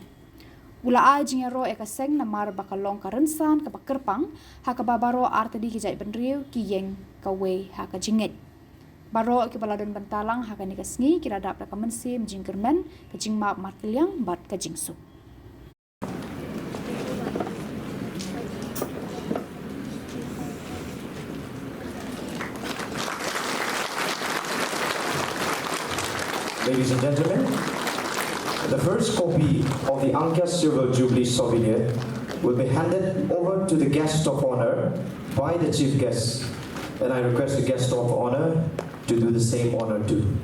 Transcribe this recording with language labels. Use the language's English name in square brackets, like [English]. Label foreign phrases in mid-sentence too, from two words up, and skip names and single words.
[Khasi] Ula a jing ro e ka seng namar ba ka long ka rensan ka ba kerpang haka ba baro artadi ki jai benriu ki yeng ka we haka jinget. Baro ke baladon bantalang haka ni kasngi kira dap ka mensim jingkermen ka jingma matliang bat ka jingsu [English] Ladies and gentlemen, the first copy of the Angkya Silver Jubilee souvenir will be handed over to the guest of honor by the chief guest, and I request the guest of honor to do the same honor too.